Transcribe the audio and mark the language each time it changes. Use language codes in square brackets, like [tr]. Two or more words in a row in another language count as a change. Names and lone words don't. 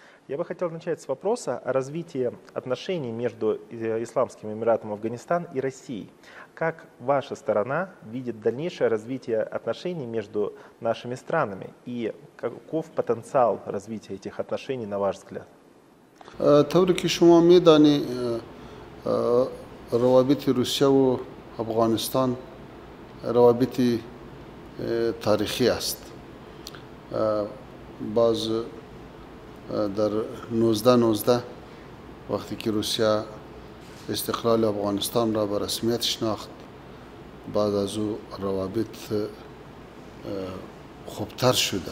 [ru] Я бы хотел начать с вопроса о развитии отношений между Исламским Эмиратом Афганистан и Россией. Как ваша сторона видит дальнейшее развитие отношений между нашими странами и каков потенциал развития этих отношений, на ваш взгляд? [fa] طوری که شما میدانی روابط روسیه و افغانستان روابط تاریخی است. باز در 1919 وقتی که روسیه استقلال افغانستان را به رسمیت شناخت، بعد از او روابط خوبتر شده.